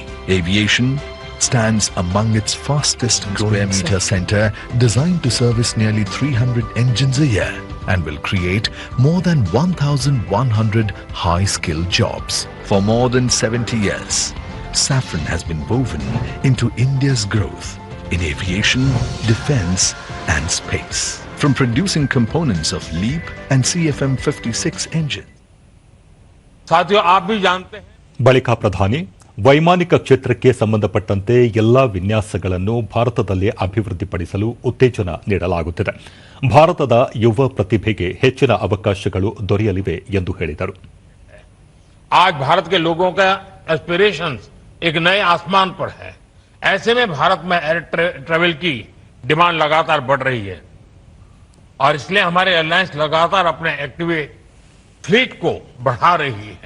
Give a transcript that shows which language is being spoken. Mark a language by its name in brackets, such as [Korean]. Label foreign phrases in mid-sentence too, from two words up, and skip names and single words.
[English] Aviation stands among its fastest growing meter center, designed to service nearly 300 engines a year, and will create more than 1,100 high-skilled jobs. For more than 70 years, Safran has been woven into India's growth in aviation, defense, and space. From producing components of LEAP and CFM56 engines. [Hindi] साथियों, आप भी जानते हैं. [Kannada] ಬಳಿಕ ಪ್ರಧಾನಿ ವೈಮಾನಿಕ ಕ್ಷೇತ್ರಕ್ಕೆ ಸಂಬಂಧಪಟ್ಟಂತೆ ಎಲ್ಲಾ ವಿನ್ಯಾಸಗಳನ್ನು ಭಾರತದಲ್ಲೇ ಅಭಿವೃದ್ಧಿಪಡಿಸಲು ಉತ್ತೇಜನ ನೀಡಲಾಗುತ್ತಿದೆ. ಭಾರತದ ಯುವ ಪ್ರತಿಭೆಗೆ ಹೆಚ್ಚಿನ ಅವಕಾಶಗಳು ದೊರೆಯಲಿವೆ ಎಂದು ಹೇಳಿದರು. [Hindi] आज भारत के लोगों का एस्पिरेशंस एक नए आसमान पर है. ऐसे में भारत में एयर ट्रेवल की डिमांड लगातार बढ़ रही है और इसलिए हमारे एयरलाइंस लगातार अपने एक्टिव फ्लीट को बढ़ा रही है.